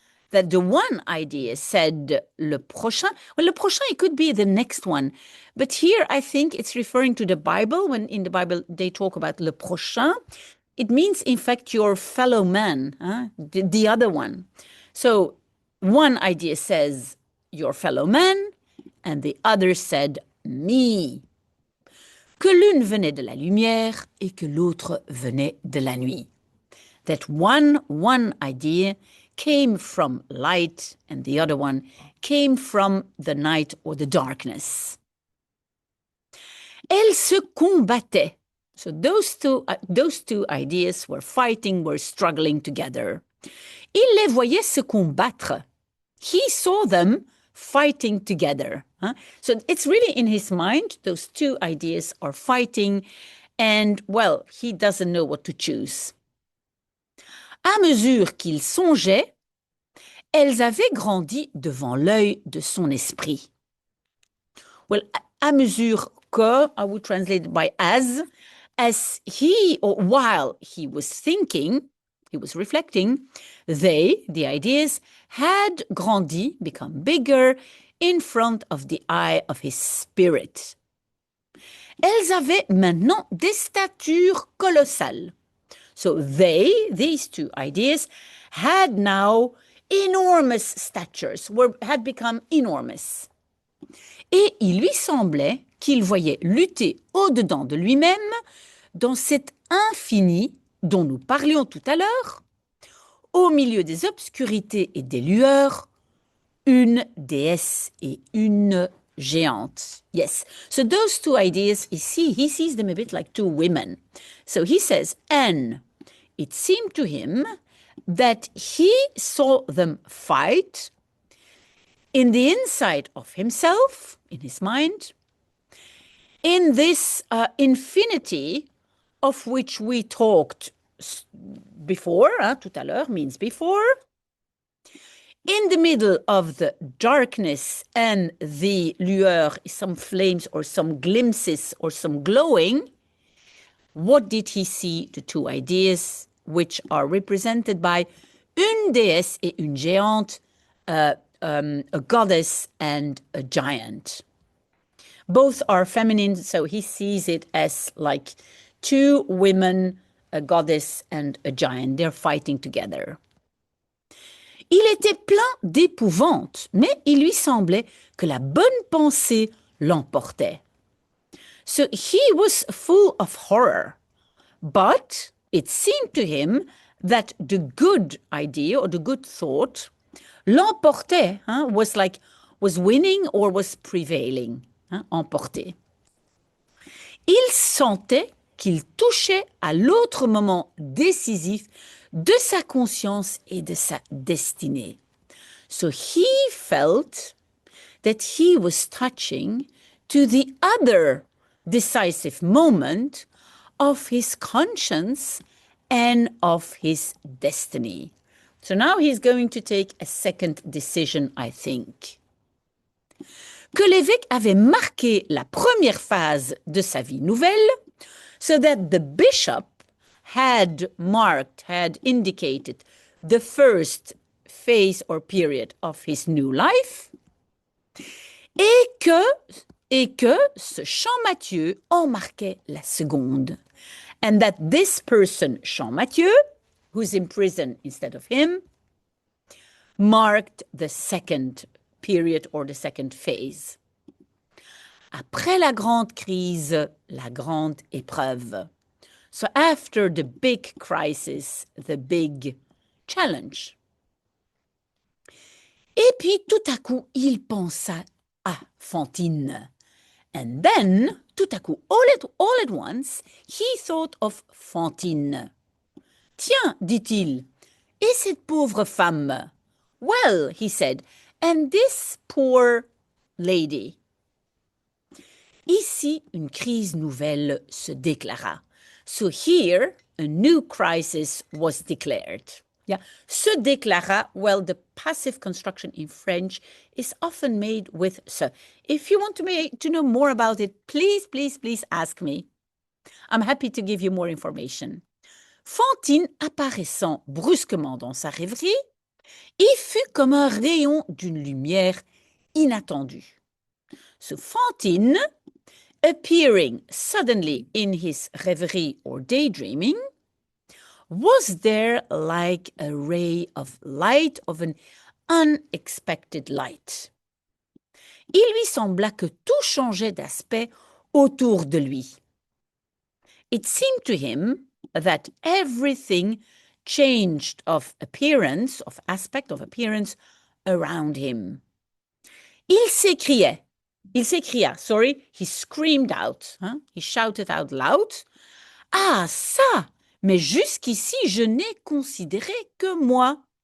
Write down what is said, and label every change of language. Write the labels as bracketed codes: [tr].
[en] That the one idea said le prochain. Well, le prochain, it could be the next one. But here, I think it's referring to the Bible. When in the Bible, they talk about le prochain. It means, in fact, your fellow man, the other one. So one idea says your fellow man, and the other said me. [fr] Que l'une venait de la lumière et que l'autre venait de la nuit. [en] That one idea came from light and the other one came from the night or the darkness. [fr] Elles se combattaient. [en] So those two ideas were fighting, were struggling together. [fr] Il les voyait se combattre. [en] He saw them fighting together. So it's really in his mind, those two ideas are fighting, and, well, he doesn't know what to choose. [fr] À mesure qu'il songeait, elles avaient grandi devant l'œil de son esprit. [en] Well, à mesure que, I would translate it by as he, or while he was thinking, he was reflecting, they, the ideas, had grandi, become bigger, in front of the eye of his spirit. [fr] Elles avaient maintenant des statures colossales. [en] So these two ideas, had now enormous statures, had become enormous. [fr] Et il lui semblait qu'il voyait lutter au-dedans de lui-même, dans cet infini dont nous parlions tout à l'heure, au milieu des obscurités et des lueurs, une déesse et une géante. [en] Yes, so those two ideas, he sees them a bit like two women. So he says, and it seemed to him that he saw them fight in the inside of himself, in his mind, in this infinity of which we talked before, tout à l'heure means before, in the middle of the darkness and the lueur, some flames or some glimpses or some glowing, what did he see? The two ideas, which are represented by [fr] une déesse et une géante, [en] a goddess and a giant. Both are feminine, so he sees it as like two women, a goddess and a giant. They're fighting together. [fr] Il était plein d'épouvante, mais il lui semblait que la bonne pensée l'emportait. [en] So he was full of horror, but it seemed to him that the good idea or the good thought l'emportait, was winning or was prevailing, emporté. [fr] Il sentait qu'il touchait à l'autre moment décisif de sa conscience et de sa destinée. [en] So he felt that he was touching to the other decisive moment of his conscience and of his destiny. So now he's going to take a second decision, I think. [fr] Que l'évêque avait marqué la première phase de sa vie nouvelle, [en] so that the bishop had indicated the first phase or period of his new life, [fr] et que ce Champmathieu en marquait la seconde. [en] And that this person, Champmathieu, who's in prison instead of him, marked the second period or the second phase. [fr] Après la grande crise, la grande épreuve. [en] So after the big crisis, the big challenge. [fr] Et puis tout à coup, il pensa à Fantine. [en] And then, tout à coup, all at once, he thought of Fantine. [fr] Tiens, dit-il, et cette pauvre femme, [en] Well, he said, and this poor lady. [fr] Ici, une crise nouvelle se déclara. [en] So here, a new crisis was declared. Yeah. Se déclara, well, the passive construction in French is often made with se. If you want to know more about it, please, please, please ask me. I'm happy to give you more information. [fr] Fantine, apparaissant brusquement dans sa rêverie, y fut comme un rayon d'une lumière inattendue. [en] So Fantine, appearing suddenly in his rêverie or daydreaming, was there like a ray of light, of an unexpected light. [fr] Il lui sembla que tout changeait d'aspect autour de lui. [en] It seemed to him that everything changed of appearance, of aspect, of appearance around him. [fr] Il s'écria, [en] he screamed out, he shouted out loud, [fr] ah ça, mais jusqu'ici je n'ai considéré que moi.